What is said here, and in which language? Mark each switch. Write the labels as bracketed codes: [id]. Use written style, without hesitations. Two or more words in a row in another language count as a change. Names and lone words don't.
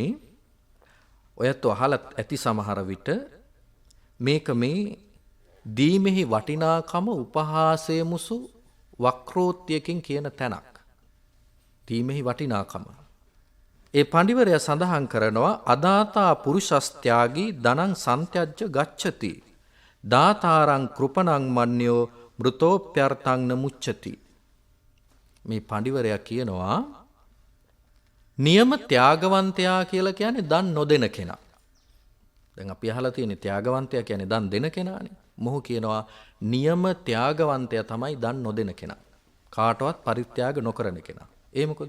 [si] ඔයත් අහලා ඇති සමහර විට මේක මේ දීමෙහි වටිනාකම උපහාසය මුසු වක්‍රෝත්‍යකින් කියන තැනක්. දීමෙහි වටිනාකම. ඒ පඬිවරයා සඳහන් කරනවා [sa] අදාතා පුරුෂස්ත්‍යාගී ධනං සන්ත්‍යජ්ජ ගච්ඡති. දාතාරං කෘපණං මන්්‍යෝ මෘතෝප්‍යර්ථං නමුච්චති. [si] මේ පඬිවරයා කියනවා නියම ත්‍යාගවන්තයා කියලා කියන්නේ දන් නොදෙන කෙනා. දැන් අපි අහලා තියෙන්නේ ත්‍යාගවන්තයා කියන්නේ දන් දෙන කෙනානේ. මොහු කියනවා නියම ත්‍යාගවන්තයා තමයි දන් නොදෙන කෙනා. කාටවත් පරිත්‍යාග නොකරන කෙනා. ඒ මොකද?